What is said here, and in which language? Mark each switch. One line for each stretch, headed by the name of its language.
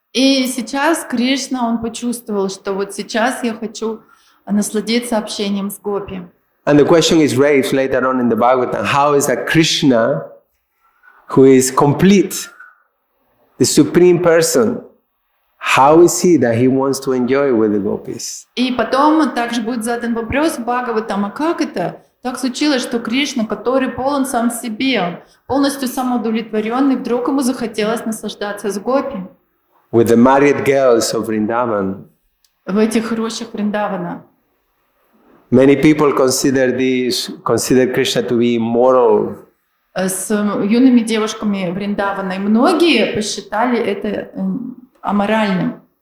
Russian: И сейчас Кришна, он почувствовал, что вот сейчас я хочу насладиться общением с гопи.
English: And the question is raised later on in the Bhagavatam, how is that Krishna, who is complete, the supreme person, how is he that he wants to enjoy with the gopis?
Russian: И потом также будет задан вопрос в Бхагаватам, а как это? Так случилось, что Кришна, который полон сам в себе, он полностью самоудовлетворенный, вдруг ему захотелось наслаждаться с гопи.
English: With the married girls of Vrindavan.
Russian: В этих рощах Вриндавана.
English: Many people consider Krishna to be immoral.
Russian: С юными девушками Вриндавана. И многие посчитали это аморальным.